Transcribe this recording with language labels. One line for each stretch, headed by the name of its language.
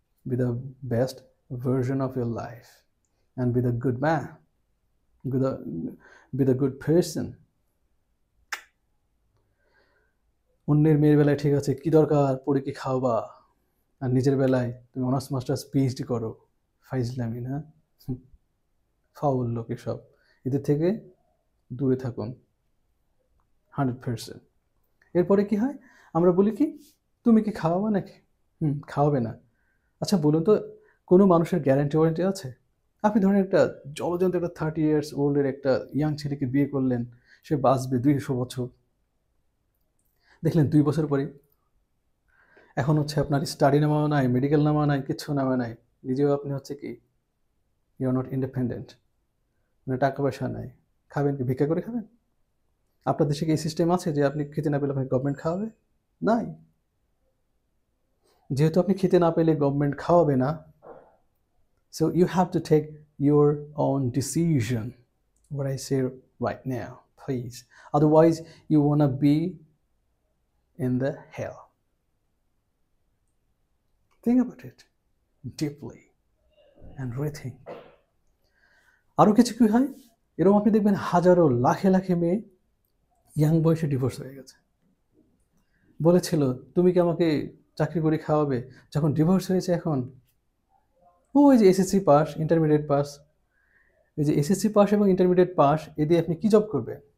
English: Be the best version of your life and be the good man, be the good person.
Bangla: অন্যের মেয়ের বেলায় ঠিক আছে, কি দরকার পড়ে কি খাওয়াবা, আর নিজের বেলায় তুমি অনার্স মাস্টার্স পিএইচডি করো, ফাইজলামি না, ফাউল লোক এসব। এদের থেকে দূরে থাকুন 100%। এরপরে কি হয়, আমরা বলি কি তুমি কি খাওয়াবা নাকি? খাওয়াবে না। আচ্ছা বলুন তো, কোনো মানুষের গ্যারান্টি ওয়ারেন্টি আছে? আপনি ধরেন একটা জলজন্ত একটা 30 ইয়ার্স ওল্ডের একটা ইয়াং ছেলেকে বিয়ে করলেন, সে বাঁচবে 200 বছর, দেখলেন 2 বছর পরেই এখন হচ্ছে আপনার স্টাডি নামা নাই, মেডিকেল নামা নাই, কিচ্ছু নামা নাই, নিজেও আপনি হচ্ছে কি
English: you are not independent,
Bangla: মানে টাকা পয়সা নাই, খাবেন কি, ভিক্ষা করে খাবেন? আপনার দেশে কি এই সিস্টেম আছে যে আপনি খেতে না পেলে আপনাকে গভর্নমেন্ট খাওয়াবে? নাই। যেহেতু আপনি খেতে না পেলে গভর্নমেন্ট খাওয়াবে না,
English: so you have to take your own decision, what I say right now, please. Otherwise you wanna be in the hell. Think about it deeply and rethink.
Bangla: আরও কিছু কি হয়, এরকম আপনি দেখবেন হাজারো লাখে লাখে মেয়ে ইয়াং বয়সে ডিভোর্স হয়ে গেছে। বলেছিল তুমি কি আমাকে চাকরি করে খাওয়াবে, যখন ডিভোর্স হয়েছে এখন ওই যে এসএসসি পাস, ইন্টারমিডিয়েট পাস, এই যে এসএসসি পাস এবং ইন্টারমিডিয়েট পাস, এ দিয়ে আপনি কি জব করবেন?